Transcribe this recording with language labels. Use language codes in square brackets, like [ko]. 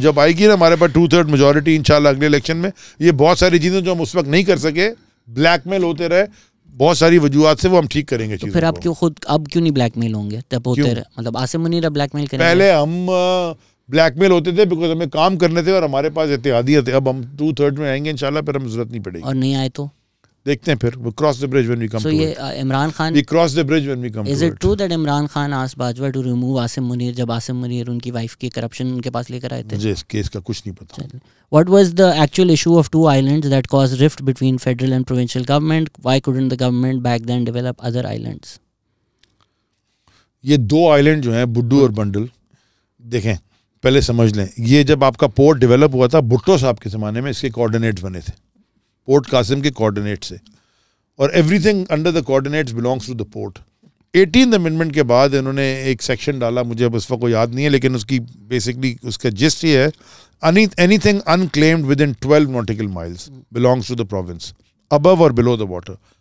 [ur] جب آئے گی نا ہمارے پاس 2/3 میجورٹی انشاءاللہ اگلے الیکشن میں, یہ بہت ساری چیزیں جو ہم اس وقت نہیں کر سکے, بلیک میل ہوتے رہے, بہت ساری وجوہات سے وہ ہم ٹھیک کریں گے. تو پھر آپ کیوں خود اب کیوں نہیں بلیک میل ہوں گے جب ہوتے رہے؟ مطلب عاصم منیر اب بلیک میل کریں گے؟ پہلے ہم بلیک میل ہوتے تھے بیکاز ہمیں کام کرنے تھے اور ہمارے پاس اتحادیہ تھے. اب ہم 2/3 میں آئیں گے انشاءاللہ, پھر ہمیں ضرورت نہیں پڑے گی. اور نہیں آئے تو دیکھتے ہیں پھر. [en] we cross the bridge when we come to it. [ur] یہ Imran Khan, [en] we cross the bridge when we come to it. is it true that [ur] Imran Khan asked Bajwa [en] to remove [ur] Asim Munir جب عاصم منیر ان کی وائف کی کرپشن ان کے پاس لے کر آئے تھے؟ مجھے اس کیس کا کچھ نہیں پتا. [en] What was the actual issue of two islands that caused rift between federal and provincial government? Why couldn't the government back then develop other islands? [ur] یہ 2 آئلینڈ جو ہیں بڈو اور بنڈل, دیکھیں پہلے سمجھ لیں, یہ جب آپ کا پورٹ ڈیولپ ہوا تھا بھٹو صاحب کے زمانے میں اس کے کوآرڈینیٹس بنے تھے, پورٹ قاسم کے کوآرڈینیٹ سے, اور [en] Everything under the coordinates belongs to the port. [ur] 18th amendment کے بعد انہوں نے ایک سیکشن ڈالا, مجھے اب اس وقت کو یاد نہیں ہے, لیکن اس کی بیسکلی اس کا جسٹ یہ ہے, [en] anything unclaimed within 12 nautical miles belongs to the province, above or below the water.